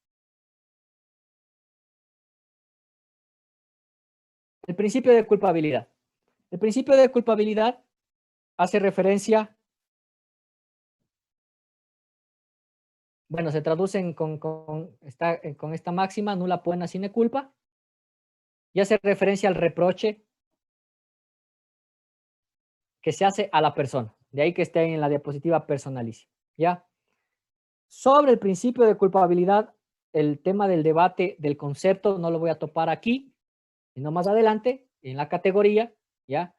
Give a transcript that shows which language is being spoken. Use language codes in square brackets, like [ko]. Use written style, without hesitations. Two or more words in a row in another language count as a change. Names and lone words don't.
[es] El principio de culpabilidad. El principio de culpabilidad hace referencia, bueno, se traducen con esta máxima, [la] nulla poena sine culpa, [es] y hace referencia al reproche que se hace a la persona. De ahí que esté en la diapositiva personalicia, ¿ya? Sobre el principio de culpabilidad, el tema del debate del concepto no lo voy a topar aquí, sino más adelante, en la categoría, ¿ya?